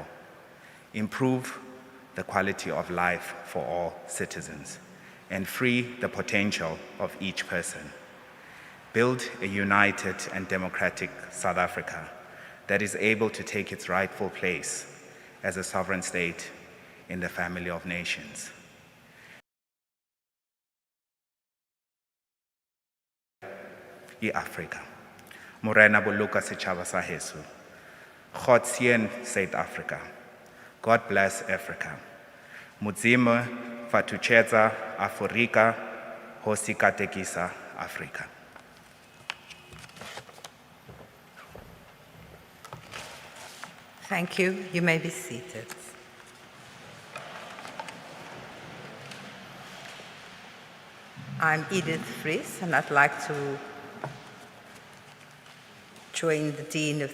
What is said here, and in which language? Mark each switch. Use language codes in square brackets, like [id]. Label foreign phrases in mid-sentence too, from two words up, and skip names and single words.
[en] Improve the quality of life for all citizens and free the potential of each person. Build a united and democratic South Africa that is able to take its rightful place as a sovereign state in the family of nations. Africa. [st] Morena boluka setjhaba sa heso. [af] God seën South Africa. [en] God bless Africa. [ve] Mudzimo fatuchetsa Afrika, [ts] hosi katekisa Africa. [en] Thank you. You may be seated. I'm Edith Fries, and I'd like to join the Dean of